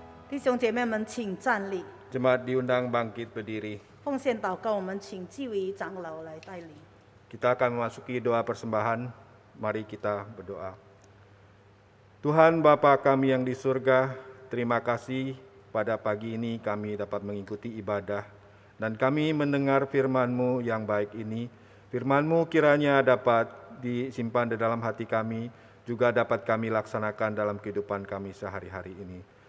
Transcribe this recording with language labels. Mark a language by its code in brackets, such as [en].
[zh] 弟兄姐妹们，请站立。 [id] Jemaat diundang bangkit berdiri. [zh] 奉献祷告，我们请纪委长老来带领。 [id] Kita akan memasuki doa persembahan. Mari kita berdoa. Tuhan Bapa kami yang di surga, terima kasih pada pagi ini kami dapat mengikuti ibadah dan kami mendengar firman-Mu yang baik ini. Firman-Mu kiranya dapat disimpan di dalam hati kami, juga dapat kami laksanakan dalam kehidupan kami sehari-hari ini.